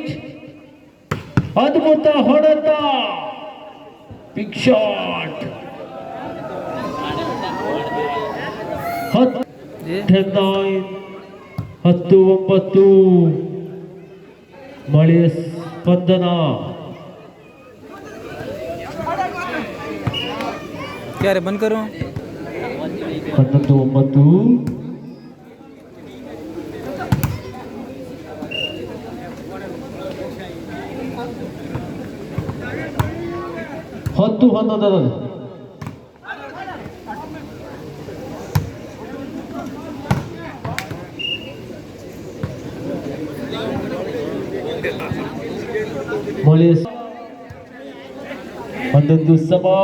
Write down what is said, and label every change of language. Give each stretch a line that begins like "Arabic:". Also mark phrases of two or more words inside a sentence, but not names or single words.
Kannada: ಅದ್ಭುತ ಹೊಡೆತ.
English: big shot
Kannada: 10-9. 10-9. ಮಳೆಯ ಸ್ಪಂದನ.
Hindi: क्या रे बंद करूं?
Kannada: 11-9. ಹತ್ತು 11. ಮಳೆ 11 ಸಮ.